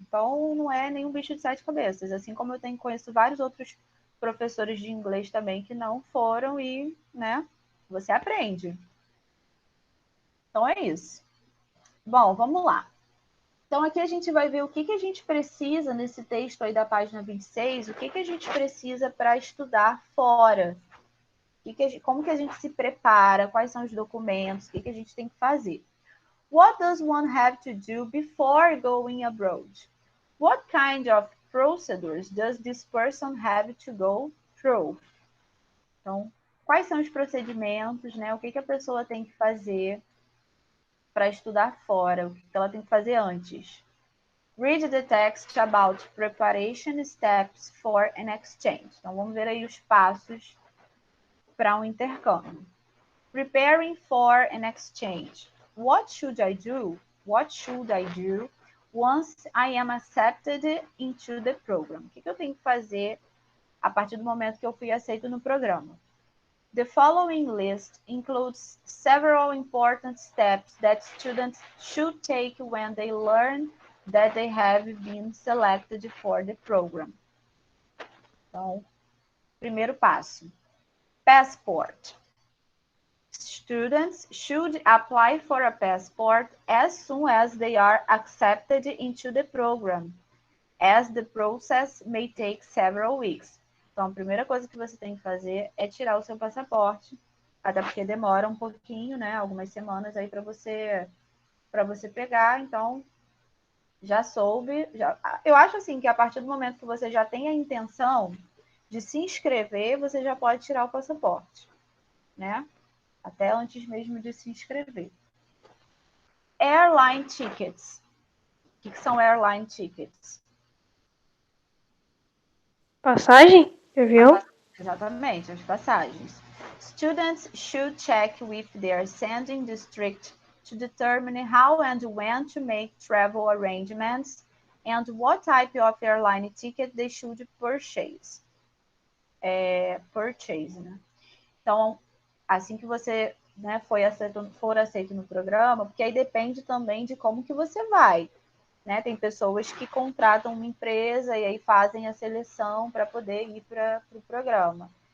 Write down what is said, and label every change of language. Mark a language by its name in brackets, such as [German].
[Portuguese] Então, não é nenhum bicho de sete cabeças. Assim como conheço vários outros professores de inglês também que não foram e, né, você aprende. Então é isso. Bom, vamos lá. Então, aqui a gente vai ver o que a gente precisa nesse texto aí da página 26, o que a gente precisa para estudar fora. Como que a gente se prepara, quais são os documentos, o que a gente tem que fazer. [English] What does one have to do before going abroad? What kind of procedures does this person have to go through? [Portuguese] Então, quais são os procedimentos, né? O que a pessoa tem que fazer para estudar fora, o que ela tem que fazer antes. [English] Read the text about preparation steps for an exchange. [Portuguese] Então, vamos ver aí os passos para um intercâmbio. [English] Preparing for an exchange. What should I do? What should I do once I am accepted into the program? [Portuguese] O que eu tenho que fazer a partir do momento que eu fui aceito no programa? [English] The following list includes several important steps that students should take when they learn that they have been selected for the program. [Portuguese] Então, primeiro passo. Passport. [English] Students should apply for a passport as soon as they are accepted into the program, as the process may take several weeks. [Portuguese] Então, a primeira coisa que você tem que fazer é tirar o seu passaporte, até porque demora um pouquinho, né? Algumas semanas aí para você pegar. Então, já soube. Eu acho assim que a partir do momento que você já tem a intenção de se inscrever, você já pode tirar o passaporte, né? Até antes mesmo de se inscrever. [English] Airline tickets. [Portuguese] O que são [English] airline tickets? [Portuguese] Passagem de avião? Exatamente, as passagens. [English] Students should check with their sending district to determine how and when to make travel arrangements and what type of airline ticket they should purchase. [Portuguese] Né? Então, assim que você, né, for aceito no programa, porque aí depende também de como que você vai. Né? Tem pessoas que contratam uma empresa e aí fazem a seleção para poder ir para o programa.